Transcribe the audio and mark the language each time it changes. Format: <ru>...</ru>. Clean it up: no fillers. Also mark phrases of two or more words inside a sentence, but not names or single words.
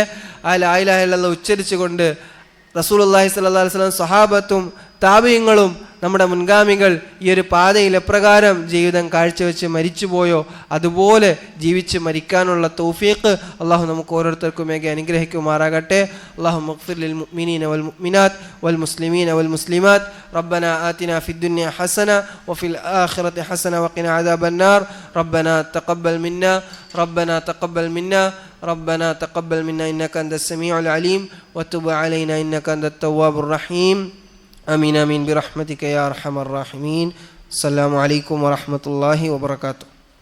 <ml>ആ</ml> <ar>لا إله إلا الله</ar> <ml>ഉച്ചരിച്ചുകൊണ്ട്</ml> <ar>رسول الله صلى الله عليه وسلم,</ar> <ml>സ്വഹാബത്തും താബിഈങ്ങളും നമ്മുടെ മുൻഗാമികൾ ഈ ഒരു പാതയിൽ എപ്രകാരം ജീവിതം കാഴ്ചവെച്ച് മരിച്ചുപോയോ അതുപോലെ ജീവിച്ച് മരിക്കാനുള്ള തൗഫീഖ് അള്ളാഹു നമുക്ക് ഓരോരുത്തർക്കുമേകെ അനുഗ്രഹിക്കുമാറാകട്ടെ.</ml> <ar>اللهم اغفر للمؤمنين والمؤمنات والمسلمين والمسلمات. ربنا آتنا في الدنيا حسنة وفي الآخرة حسنة وقنا عذاب النار. ربنا تقبل منا ربنا تقبل منا إنك أنت السميع العليم وتب علينا إنك أنت التواب الرحيم. آمين آمين برحمتك يا أرحم الراحمين. السلام عليكم ورحمة الله وبركاته.</ar>